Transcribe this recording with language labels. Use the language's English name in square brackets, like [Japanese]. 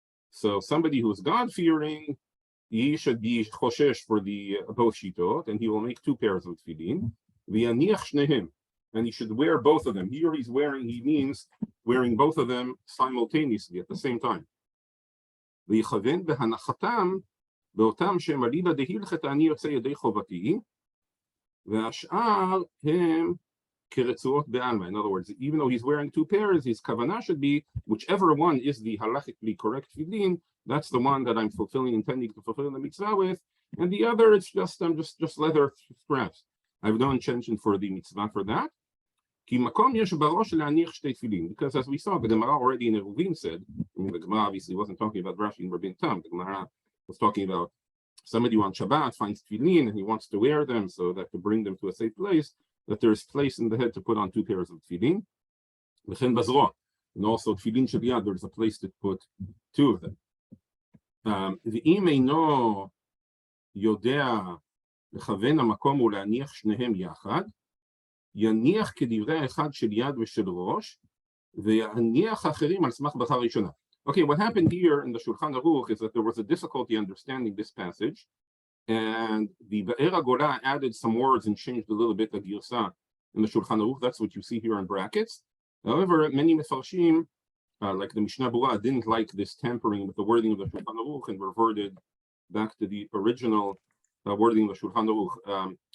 [English] So somebody who is God-fearing, he should be choshesh for the both shitot, and he will make two pairs of tefillin. [Hebrew] V'yaniach shnehem, [English] and he should wear both of them. Here he means wearing both of them simultaneously at the same time. [Hebrew] V'yichaven b'hanachatam באותם שהם אליבא דהילכת אני יוצא ידי חובתי, והשאר הם kiretzuot be'alma. [English] In other words, even though he's wearing two pairs, his kavanah should be whichever one is the halachically correct tefillin. That's the one that I'm intending to fulfill the mitzvah with, and the other it's just leather straps. I have no intention for the mitzvah for that. Because as we saw, the Gemara already in Eruvin said, the Gemara obviously wasn't talking about Rashi and Rabbeinu Tam. The Gemara was talking about somebody on Shabbat finds tefillin and he wants to wear them so that to bring them to a safe place, that there's place in the head to put on two pairs of tefillin. And also tefillin shel yad, there's a place to put two of them. [Hebrew] ואם אינו יודע לכוון המקום ולהניח שניהם יחד, יניח כדברי האחד של יד ושל ראש, ויניח אחרים על סמך ברכה ראשונה. [English] Okay, what happened here in the Shulchan Aruch is that there was a difficulty understanding this passage, and the Be'er HaGolah added some words and changed a little bit the Girsa in the Shulchan Aruch. That's what you see here in brackets. However, many Mefarshim, like the Mishnah Berurah, didn't like this tampering with the wording of the Shulchan Aruch and reverted back to the original wording of the Shulchan Aruch.